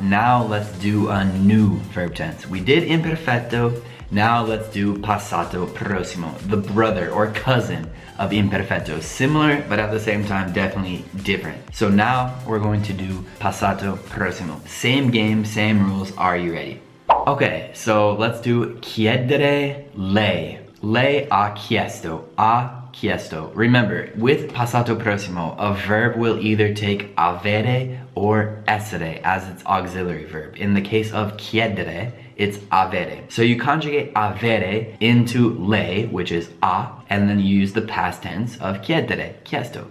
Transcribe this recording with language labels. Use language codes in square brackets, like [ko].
[en] Now let's do a new verb tense. We did imperfetto, now let's do passato prossimo, the brother or cousin of imperfetto. Similar, but at the same time, definitely different. So now we're going to do passato prossimo. Same game, same rules, are you ready? Okay, so let's do chiedere lei. [it] Lei ha chiesto, ha chiesto. [en] Remember, with passato prossimo, a verb will either take avere or essere as its auxiliary verb. In the case of chiedere, it's avere. So you conjugate avere into lei, which is a, and then you use the past tense of chiedere, chiesto.